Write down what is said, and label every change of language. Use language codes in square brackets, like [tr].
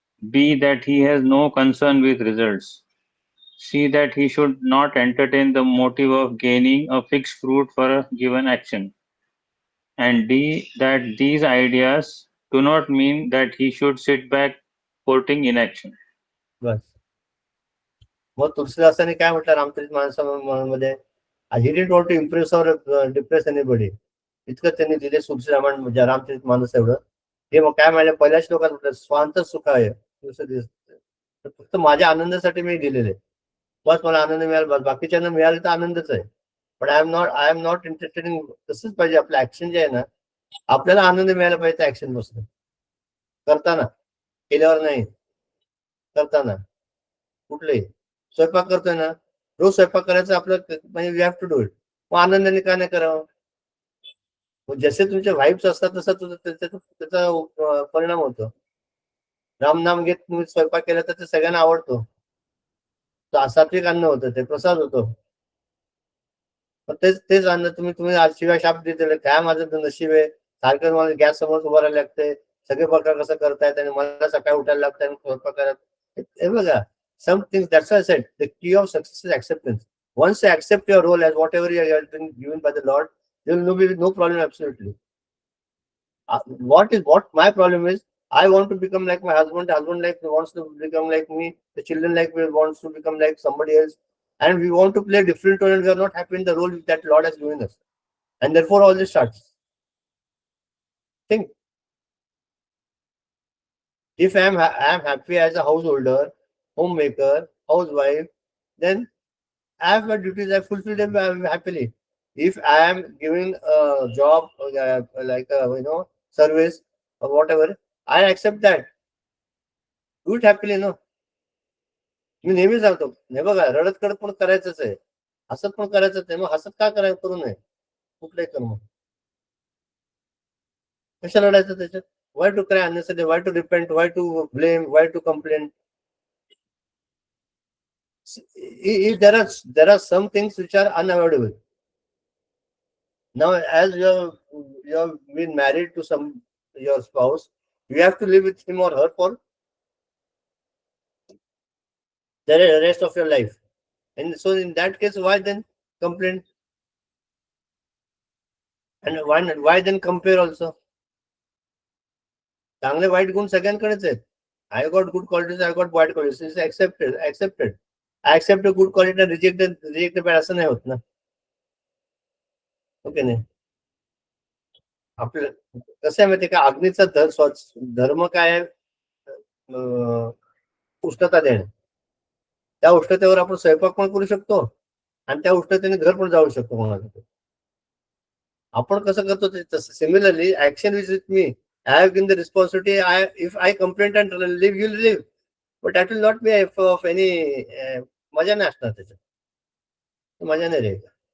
[en] B, that he has no concern with results. C, that he should not entertain the motive of gaining a fixed fruit for a given action. And D, that these ideas do not mean that he should sit back quoting inaction. [mr] बस. मग तुलसीदासांनी काय म्हटलं Ramcharit मानसामध्ये? [en] He didn't want to impress or depress anybody. [mr] इतकं त्यांनी दिले सुखी रामचरित मानस एवढं. हे मग काय म्हणलं पहिल्या श्लोकात म्हटलं स्वांत सुखाय. फक्त माझ्या आनंदासाठी मी दिलेले. बस मला आनंद मिळाला, बाकीच्यांना मिळाले तर आनंदच आहे. पण [en] I am not interested in. [mr] तसंच पाहिजे आपलं ऍक्शन जे आहे ना, आपल्याला आनंद मिळायला पाहिजे त्या ऍक्शन पासून, करताना, केल्यावर नाही, करताना. कुठलंही स्वयंपाक करतोय ना, रोज स्वयंपाक करायचं आपलं, म्हणजे [en] We have to do it. [mr] मग आनंदाने का नाही करावं? जसे तुमचे व्हाईब्स असतात तसा त्याचा परिणाम होतो. रामनाम घेत तुम्ही स्वयंपाक केला तर ते सगळ्यांना आवडतो. सात्विक अन्न होतं, ते प्रसाद होतो. तेच अन्न तुम्ही आज शिवाय शाप दिले, काय माझं नशीब आहे, सारखं मला गॅस समोर उभं राहायला लागतंय, सगळे प्रकार कसं करतायत आणि मला सकाळी उठायला लागतं स्वयंपाक करायला. हे बघा, [en] some things, that's why I said the key of success is acceptance. Once you accept your role as whatever you have been given by the Lord, there will be no problem absolutely. What my problem is, I want to become like my husband wants to become like me, the children wants to become like somebody else, and we want to play a different role, and we are not happy in the role that Lord has given us, and therefore all this starts. Think, if I am happy as a householder, homemaker, housewife, then I have my duties, I fulfill them happily. If I am giving a job like a service or whatever, I accept that. Do it happily, no. [mr] मी नेहमी सांगतो, नाही बघा, रडत कडत पण करायचंच आहे, हसत पण करायचंच आहे. मग हसत का करू नये कुठलंही कर्म? कशा रडायचं त्याच्यात? [en] Why to cry unnecessarily? Why to repent? Why to blame? Why to complain? There are some things which are unavoidable. Now, as you have been married to your spouse, you have to live with him or her for the rest of your life. And so in that case, why then complain? And why then compare also? [mr] चांगले वाईट गुण सगळ्यांकडेच आहेत. [en] I got good qualities, I got bad qualities. It's accepted. I accept a good quality and reject the bad, [mr] असं नाही होत ना. Okay नाही, आपलं कसं आहे माहिती का, अग्नीचा धर्म काय आहे? उष्णता देणे. त्या उष्णतेवर आपण स्वयंपाक पण करू शकतो आणि त्या उष्णतेने घर पण जाऊ शकतो कोणाला. आपण कसं करतो ते तसं. [en] Similarly action is with me. I have given the responsibility. If I complain and live, you'll live, but that will not be of any [mr] मजा नाही असणार त्याच्यात, मजा नाही रहेगा.